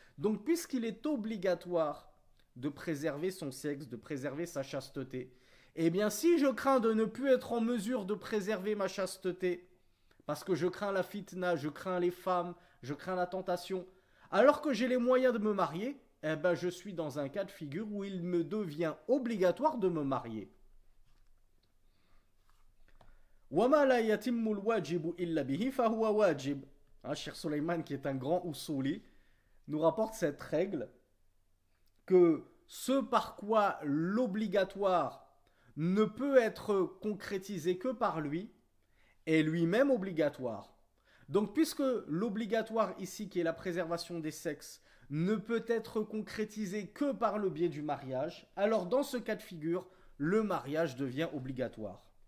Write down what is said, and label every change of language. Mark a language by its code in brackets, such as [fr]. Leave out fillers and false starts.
[fr] Donc, puisqu'il est obligatoire de préserver son sexe, de préserver sa chasteté, eh bien, si je crains de ne plus être en mesure de préserver ma chasteté, parce que je crains la fitna, je crains les femmes, je crains la tentation, alors que j'ai les moyens de me marier, eh ben, je suis dans un cas de figure où il me devient obligatoire de me marier. [ar] وَمَا لَا يَتِمُّ الْوَاجِبُ إِلَّا بِهِ فَهُوَ wajib. [fr] Cheikh Suleiman, qui est un grand usuli, nous rapporte cette règle que ce par quoi l'obligatoire ne peut être concrétisé que par lui est lui-même obligatoire. Donc puisque l'obligatoire ici, qui est la préservation des sexes, ne peut être concrétisé que par le biais du mariage, alors dans ce cas de figure, le mariage devient obligatoire.